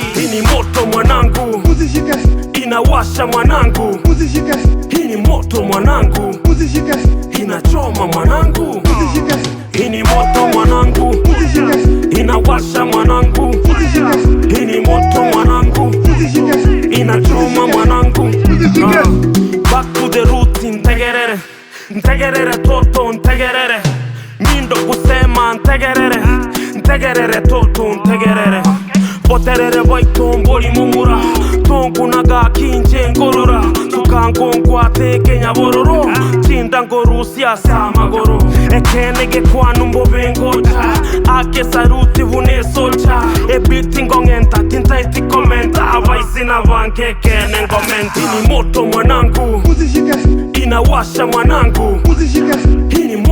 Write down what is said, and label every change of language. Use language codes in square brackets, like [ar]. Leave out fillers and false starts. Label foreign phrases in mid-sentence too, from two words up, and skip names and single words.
[sw] Hii ni moto mwanangu, inawasha mwanangu. Hii ni moto mwanangu, inachoma mwanangu. Hii ni moto mwanangu, inawasha mwanangu. Hii ni moto mwanangu, inachoma mwanangu. [en] Back to the root, [guz] ntegerere, ntegerere toto, ntegerere. Mindo kusema ntegerere, ntegerere toto, ntegerere. Boterere boitomboli mumura, tonkunaga kinje ngorora. Tukangongwa teke nyabororo, chinda ngorusia samagoro. Ekenege kwanu mbobengoja, ake saruti vune socha. Ebiti ngongenta, tintaiti komenta, avaisi na vanke kene ngomenta. [sw] Hii ni moto mwanangu, inawasha mwanangu. Hii